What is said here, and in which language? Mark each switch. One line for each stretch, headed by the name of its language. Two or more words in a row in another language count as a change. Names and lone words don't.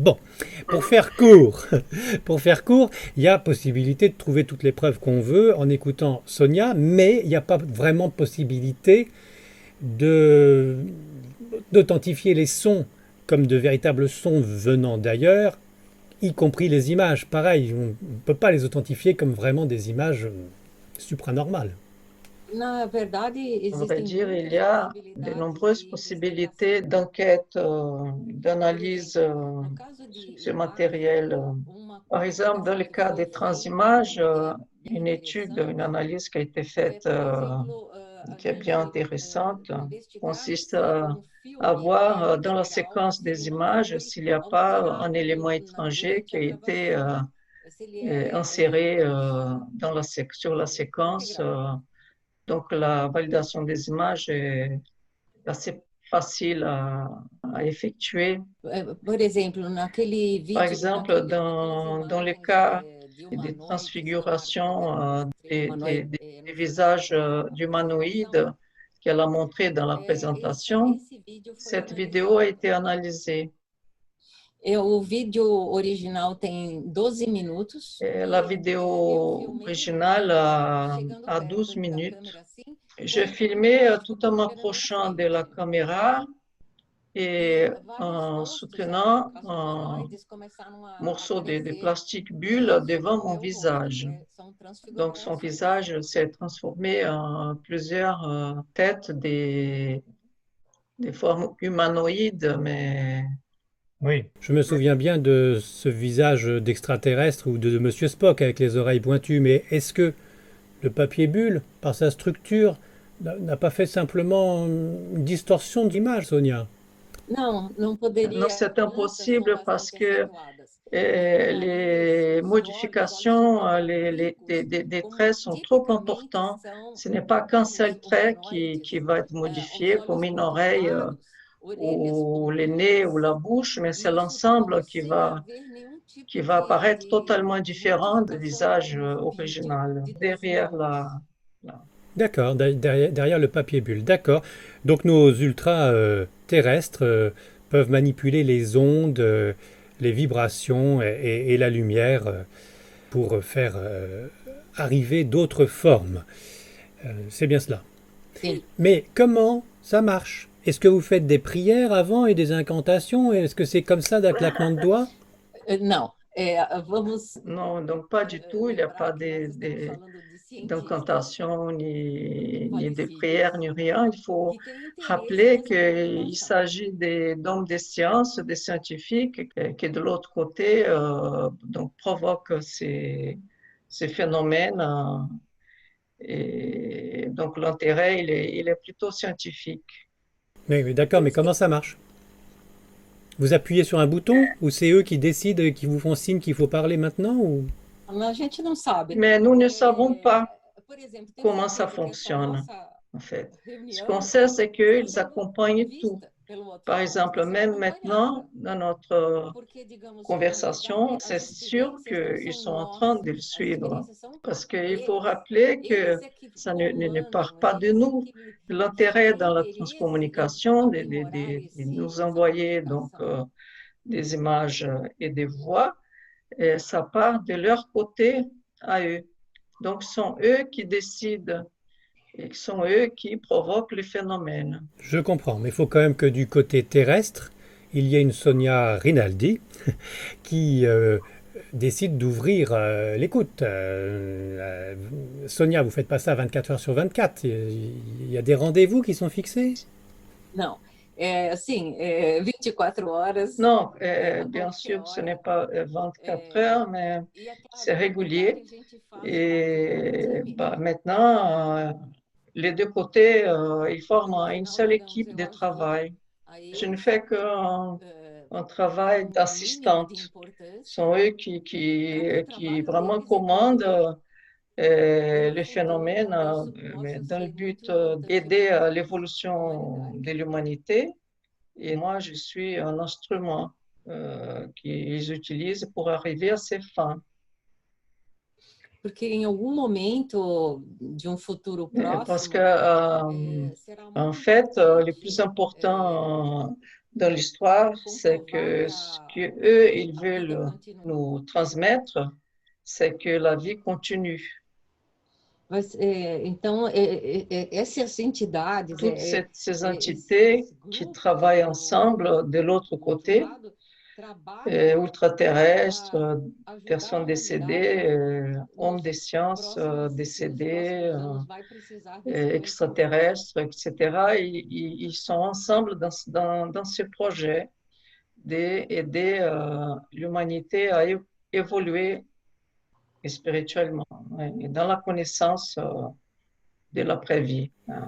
French: Bon, pour faire court, il y a possibilité de trouver toutes les preuves qu'on veut en écoutant Sonia, mais il n'y a pas vraiment possibilité d'authentifier les sons comme de véritables sons venant d'ailleurs, y compris les images. Pareil, on ne peut pas les authentifier comme vraiment des images supranormales.
Portuguese: Na verdade,
French: À vrai
Portuguese: existem
French: dire, il y
Portuguese: muitas
French: a de
Portuguese: possibilidades
French: nombreuses
Portuguese: de
French: possibilités
Portuguese: investigação.
French: d'enquête,
Portuguese: Por
French: d'analyse
Portuguese: exemplo, no caso de
French: sur ce
Portuguese: imagem,
French: matériel.
Portuguese: uma
French: Par exemple, dans
Portuguese: investigação
French: le
Portuguese: que
French: cas
Portuguese: foi
French: des
Portuguese: feita e
French: transimages,
Portuguese: que é bem
French: une étude, une
Portuguese: interessante,
French: analyse qui a été faite,
Portuguese: por exemplo, a
French: qui est bien
Portuguese: gente
French: intéressante,
Portuguese: investigar
French: consiste
Portuguese: se
French: à,
Portuguese: um
French: à
Portuguese: filme
French: voir
Portuguese: é
French: dans la
Portuguese: real,
French: séquence
Portuguese: se ele
French: des
Portuguese: não
French: images
Portuguese: foi
French: s'il n'y a pas un élément
Portuguese: alterado
French: étranger
Portuguese: durante
French: qui
Portuguese: a
French: a été
Portuguese: gravação, se ele
French: inséré
Portuguese: é
French: dans sur la séquence.
Portuguese: integral.
French: Donc, la validation des images est assez facile à effectuer.
Portuguese: Por exemplo, naquele
French: Par
Portuguese: vídeo,
French: exemple,
Portuguese: naquelas
French: dans les
Portuguese: imagens
French: cas
Portuguese: de
French: des
Portuguese: humanoides,
French: transfigurations
Portuguese: seres humanoides
French: des
Portuguese: no final
French: visages
Portuguese: da gravação,
French: d'humanoïdes qu'elle a montré dans la présentation,
Portuguese: esse vídeo foi
French: cette vidéo a
Portuguese: analisado.
French: été analysée.
Portuguese: O vídeo original tem 12 minutos
French: Et la
Portuguese: e eu
French: vidéo
Portuguese: filmei
French: originale
Portuguese: chegando
French: a
Portuguese: perto
French: 12
Portuguese: da
French: minutes.
Portuguese: câmera assim,
French: J'ai
Portuguese: com por
French: filmé
Portuguese: trás da
French: tout en
Portuguese: câmera na minha
French: m'approchant de la
Portuguese: frente.
French: caméra et
Portuguese: Vários
French: en
Portuguese: rostos, no
French: soutenant
Portuguese: caso
French: un
Portuguese: humanoides, começaram a
French: morceau de
Portuguese: aparecer
French: plastique bulle devant
Portuguese: sobre o
French: mon
Portuguese: meu rosto.
French: visage.
Portuguese: São
French: Donc son
Portuguese: transfigurações.
French: visage s'est transformé en plusieurs têtes des formes humanoïdes, mais Oui. Je me souviens bien de ce visage d'extraterrestre ou de Monsieur Spock avec les oreilles pointues, mais est-ce que le papier bulle, par sa structure, n'a pas fait simplement une distorsion d'image, Sonia?
Portuguese: Não, não
French: non,
Portuguese: poderia.
French: c'est
Portuguese: Crianças são
French: impossible parce
Portuguese: bastante
French: que
Portuguese: acentuadas. E o nariz,
French: les
Portuguese: os olhos
French: modifications,
Portuguese: ficam oblíquos,
French: des
Portuguese: como
French: traits sont trop
Portuguese: tipicamente
French: importants.
Portuguese: são
French: Ce n'est pas qu'un seul
Portuguese: nos
French: trait
Portuguese: humanoides,
French: qui va être
Portuguese: os
French: modifié, comme
Portuguese: olhos
French: une oreille
Portuguese: conturbados, orelhas
French: ou le nez ou
Portuguese: pontudas.
French: la bouche, mais c'est
Portuguese: E isso pode
French: l'ensemble
Portuguese: sem haver nenhum
French: qui
Portuguese: tipo
French: va apparaître totalement
Portuguese: de
French: différent du
Portuguese: modificação
French: visage
Portuguese: no vídeo original, de 12
French: derrière
Portuguese: minutos.
French: la- D'accord, derrière le papier bulle. D'accord. Donc nos ultra-terrestres peuvent manipuler les ondes, les vibrations et la lumière pour faire arriver d'autres formes. C'est bien cela.
Portuguese: Sim.
French: Mais comment ça marche? Est-ce que vous faites des prières avant et des incantations? Est-ce que c'est comme ça d'un claquement de doigts?
Portuguese: Não, vamos
French: Non, donc pas du tout, il n'y a pas
Portuguese: lembrar que nós estamos falando de cientistas
French: d'incantation, ni de
Portuguese: falecidos
French: prière, ni rien. Il faut
Portuguese: que têm interesse
French: rappeler
Portuguese: nessa
French: qu'il
Portuguese: manipulação.
French: s'agit d'hommes des sciences, des scientifiques, qui de l'autre côté donc provoquent ces phénomènes. Et donc l'intérêt, il est plutôt scientifique. Oui, oui, d'accord, mais comment ça marche? Vous appuyez sur un bouton ou c'est eux qui décident, qui vous font signe qu'il faut parler maintenant ou...
Portuguese: A gente não sabe.
French: Mais nous ne savons pas
Portuguese: Por exemplo, tenho
French: comment ça
Portuguese: certeza que essa
French: fonctionne,
Portuguese: nossa
French: en fait. Ce qu'on
Portuguese: reunião
French: sait, c'est
Portuguese: está
French: qu'ils
Portuguese: sendo
French: accompagnent tout.
Portuguese: vista pelo outro
French: Par
Portuguese: lado, está
French: exemple,
Portuguese: sendo
French: même
Portuguese: acompanhada.
French: maintenant, dans notre
Portuguese: Porque, digamos, na
French: conversation,
Portuguese: verdade,
French: c'est
Portuguese: as
French: sûr
Portuguese: experiências não
French: qu'ils
Portuguese: são
French: sont en train de le
Portuguese: nossas, as
French: suivre.
Portuguese: experiências são
French: Parce qu'il faut
Portuguese: deles.
French: rappeler que
Portuguese: Eles é que
French: ça ne part
Portuguese: comandam,
French: pas de
Portuguese: eles é
French: nous.
Portuguese: que
French: L'intérêt
Portuguese: têm
French: dans la
Portuguese: interesse em
French: transcommunication,
Portuguese: aprimorar
French: de nous
Portuguese: essa
French: envoyer donc
Portuguese: comunicação.
French: des images et des voix, et ça part de leur côté à eux. Donc, ce sont eux qui décident et ce sont eux qui provoquent les phénomènes. Je comprends, mais il faut quand même que du côté terrestre, il y ait une Sonia Rinaldi qui décide d'ouvrir l'écoute. Sonia, vous faites pas ça 24 heures sur 24. Il y a des rendez-vous qui sont fixés?
Portuguese: Não, assim, 24 horas,
French: Non,
Portuguese: a
French: bien
Portuguese: qualquer
French: sûr, ce n'est
Portuguese: hora.
French: pas 24 heures, mais
Portuguese: E aquela
French: c'est
Portuguese: atividade
French: régulier.
Portuguese: a gente faz parte de um
French: Et
Portuguese: time.
French: bah, maintenant, les deux côtés, ils forment
Portuguese: No
French: une
Portuguese: final
French: seule
Portuguese: nós damos
French: équipe de
Portuguese: ela ajuda
French: travail.
Portuguese: a
French: Je ne
Portuguese: eles
French: fais qu'un un travail
Portuguese: no mínimo de
French: d'assistante. Ce
Portuguese: importância
French: sont eux
Portuguese: para que o
French: qui
Portuguese: trabalho
French: vraiment
Portuguese: deles, então,
French: commandent
Portuguese: no
French: les phénomènes,
Portuguese: futuro, possa
French: mais
Portuguese: possa
French: dans le
Portuguese: ser muito
French: but
Portuguese: importante
French: d'aider à
Portuguese: para a
French: l'évolution
Portuguese: humanidade.
French: de l'humanité. Et moi, je suis un instrument qu'ils utilisent pour arriver à ces fins.
Portuguese: Porque em algum momento de um futuro
French: Parce que,
Portuguese: próximo, será
French: en
Portuguese: muito
French: fait, le plus
Portuguese: importante
French: important dans l'histoire, c'est
Portuguese: comprovar que
French: que ce qu'eux, ils
Portuguese: a vida
French: veulent
Portuguese: continua.
French: nous transmettre, c'est que la vie continue.
Portuguese: Mas, então, essas entidades,
French: Toutes ces entités
Portuguese: esses
French: qui
Portuguese: grupos
French: travaillent ensemble de l'autre
Portuguese: do outro
French: côté,
Portuguese: lado,
French: ultraterrestres, personnes décédées, hommes des sciences décédés, extraterrestres, etc. Ils sont ensemble dans ce projet d'aider l'humanité à évoluer spirituellement, ouais, et dans la connaissance de l'après-vie, hein.